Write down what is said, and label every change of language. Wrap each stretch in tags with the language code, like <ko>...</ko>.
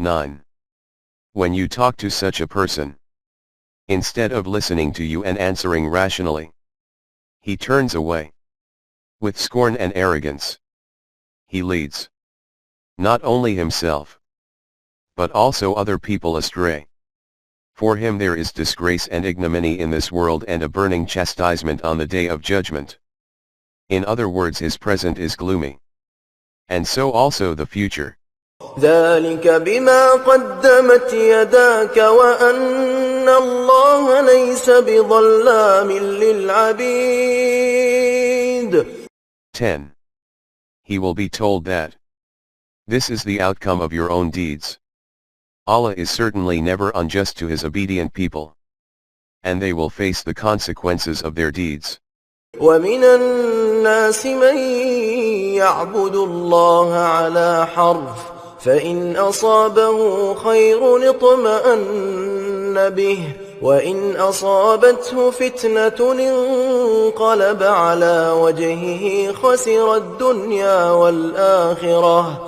<en>9. When you talk to such a person, instead of listening to you and answering rationally, he turns away. With scorn and arrogance, he leads not only himself, but also other people astray. For him there is disgrace and ignominy in this world and a burning chastisement on the day of judgment. In other words, his present is gloomy, and so also the future.</en> <ar>ذلك بما قدمت يداك وأن الله ليس بظلام للعبيد.</ar> <en>10. He will be told that this is the outcome of your own deeds. Allah is certainly never unjust to his obedient people, and they will face the consequences of their deeds.</en> <ar>ومن الناس من يعبد الله على حرف فإن أصابه خير اطمأن به وإن أصابته فتنة انقلب على وجهه خسر الدنيا والآخرة</ar>